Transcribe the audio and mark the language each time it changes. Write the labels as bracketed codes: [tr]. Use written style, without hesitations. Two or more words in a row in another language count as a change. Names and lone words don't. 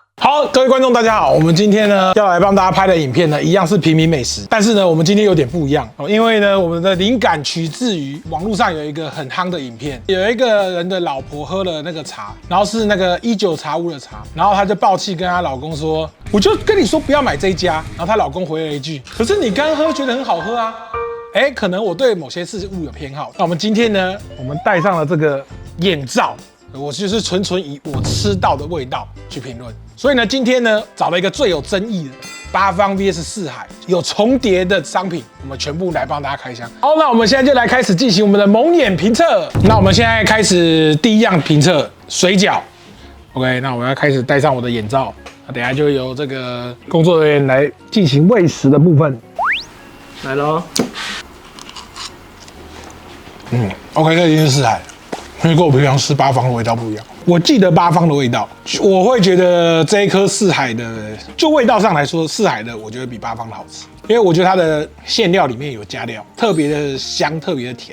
[zh] 好，各位觀眾大家好，我們今天呢要來幫大家拍的影片呢，一樣是平民美食，但是呢，我們今天有點不一樣哦，因為呢，我們的靈感取自於網絡上有一個很夯的影片，有一個人的老婆喝了那個茶，然後是那個19茶屋的茶，然後她就爆氣跟她老公說，我就跟你說不要買這一家，然後她老公回了一句，可是你剛喝覺得很好喝啊，可能我對某些事物有偏好，那我們今天呢，我們戴上了這個眼罩。我就是純以我吃到的味道去評論，所以呢，今天呢找了一個最有爭議的八方 VS 四海有重疊的商品，我們全部來幫大家開箱。好，那我們現在就來開始進行我們的蒙眼評測。那我們現在開始第一樣評測水餃。OK，那我要開始戴上我的眼罩，那等一下就由這個工作人員來進行餵食的部分。來嘍。 OK， 這已經是四海了。因為跟我平常吃八方的味道不一樣，我記得八方的味道，我會覺得這一顆四海的，就味道上來說，四海的我覺得比八方的好吃，因為我覺得它的餡料裡面有加料，特別的香，特別的甜。